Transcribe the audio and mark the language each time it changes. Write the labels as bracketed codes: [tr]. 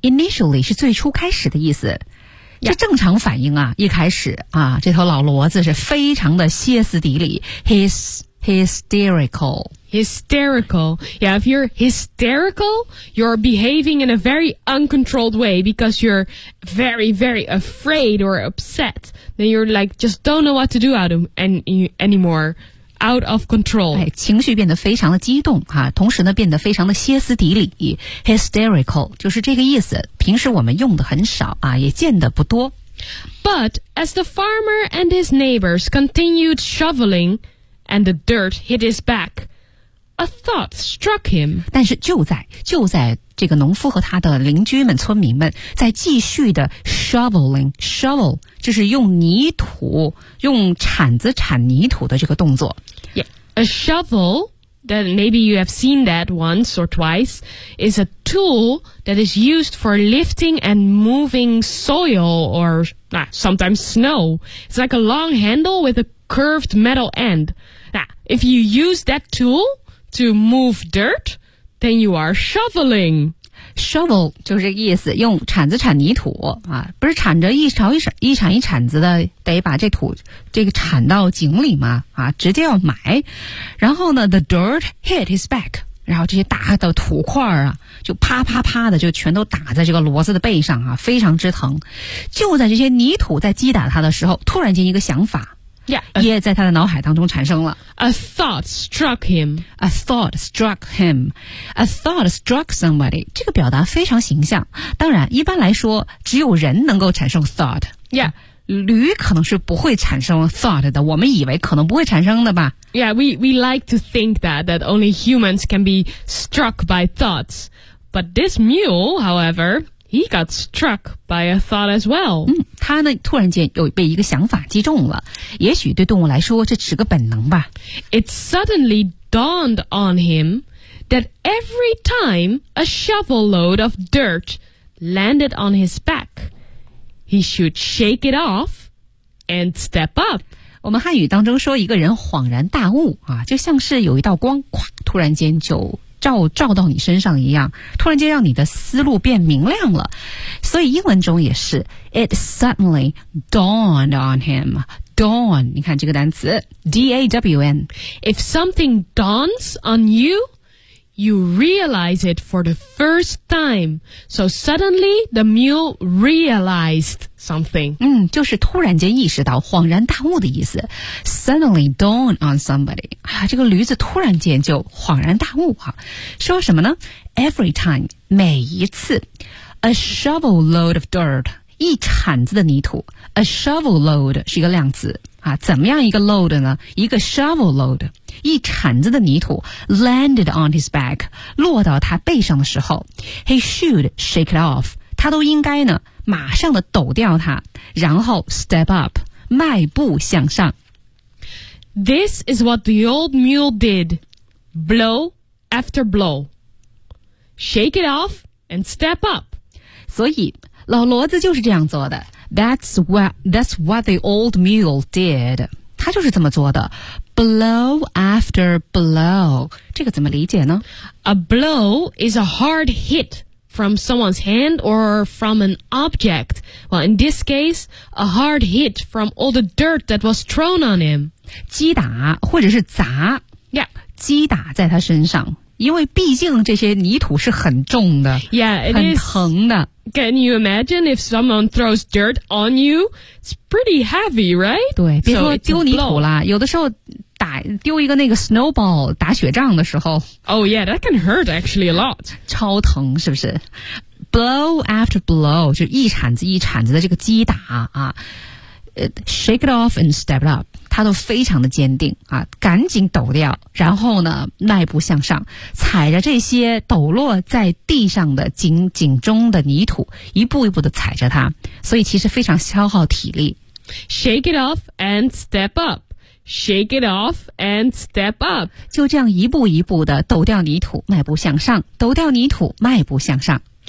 [zh] Initially 是最初开始的意思。Yeah. 这正常反应啊，一开始啊，这头老骡子是非常的歇斯底里， hysterical. [en] Hysterical. Yeah, if you're hysterical, you're behaving in a very uncontrolled way because you're very, very afraid or upset. Then you're like, just don't know what to do out of anymore. Out of control. [zh] 哎，情绪变得非常的激动啊，同时呢变得非常的歇斯底里。 Hysterical, 就是这个意思。平时我们用的很少啊，也见的不多。 [en] But as the farmer and his neighbors continued shoveling and the dirt hit his back, a thought struck him. [zh] 但是就在这个农夫和他的邻居们村民们在继续的 shoveling， shovel 就是用泥土，用铲子铲泥土的这个动作。 [en] Yeah, a shovel that maybe you have seen that once or twice is a tool that is used for lifting and moving soil or sometimes snow. It's like a long handle with a curved metal end. If you use that tool to move dirtThen you are shoveling. [zh] Shovel 就是这个意思，用铲子铲泥土啊，不是铲着一铲一铲子的，得把这土这个铲到井里嘛啊，直接要埋。然后呢 ， [en] the dirt hit his back， [zh] 然后这些大的土块啊，就啪啪啪的就全都打在这个骡子的背上啊，非常之疼。就在这些泥土在击打他的时候，突然间一个想法。 [en] Yeah, [zh] 也在他的脑海当中产生了。 [en] A thought struck him. A thought struck him. A thought struck somebody. [zh] 这个表达非常形象。当然，一般来说，只有人能够产生 thought. [en] Yeah. [zh] 驴可能是不会产生 thought 的，我们以为可能不会产生的吧。 [en] Yeah, we like to think that only humans can be struck by thoughts. But this mule, however... He got struck by a thought as well. [zh] 他呢突然间又被一个想法击中了。也许对动物来说这是个本能吧。 [en] It suddenly dawned on him that every time a shovel load of dirt landed on his back, he should shake it off and step up. [zh] 我们汉语当中说一个人恍然大悟啊，就像是有一道光突然间就照到你身上一样，突然间让你的思路变明亮了。所以英文中也是 [en] It suddenly dawned on him. [zh] Dawn, 你看这个单词 D-A-W-N. [en] If something dawns on you, you realize it for the first time. So suddenly the mule realized something. [zh] 就是突然间意识到，恍然大悟的意思。 [en] Suddenly dawn on somebody. [zh] 这个驴子突然间就恍然大悟啊。说什么呢？ [en] Every time, [zh] 每一次。 [en] A shovel load of dirt, [zh] 一铲子的泥土。 [en] A shovel load [zh] 是一个量词啊，怎么样一个 load 呢？一个 shovel load， 一铲子的泥土 [en] landed on his back， [zh] 落到他背上的时候 ， [en] he should shake it off， [zh] 他都应该呢马上的抖掉它，然后 [en] step up， [zh] 迈步向上。 [en] This is what the old mule did, blow after blow, shake it off and step up。 [zh] 所以老骡子就是这样做的。 [en] That's what the old mule did. [zh] 他就是这么做的。 [en] Blow after blow. [zh] 这个怎么理解呢？ [en] A blow is a hard hit from someone's hand or from an object. Well, in this case, a hard hit from all the dirt that was thrown on him. [zh] 击打或者是砸。 [en] Yeah. [zh] 击打在他身上。因为毕竟这些泥土是很重的。 [en] Yeah, it is. [zh] 很疼的。 [en] Can you imagine if someone throws dirt on you? It's pretty heavy, right? [zh] 对，别说丢泥土了，有的时候打丢一个那个 snowball 打雪仗的时候。 [en] Oh yeah, that can hurt actually a lot. [zh] 超疼，是不是？ [en] Blow after blow, [zh] 就一铲子一铲子的这个击打啊。 [en] Shake it off and step it up. [zh] 他都非常的坚定啊，赶紧抖掉，然后呢迈步向上，踩着这些抖落在地上的井中的泥土，一步一步的踩着它，所以其实非常消耗体力。 [en] Shake it off and step upShake it off and step up. [zh] 就这样一步一步的抖掉泥土，迈步向上，抖掉泥土，迈步向上。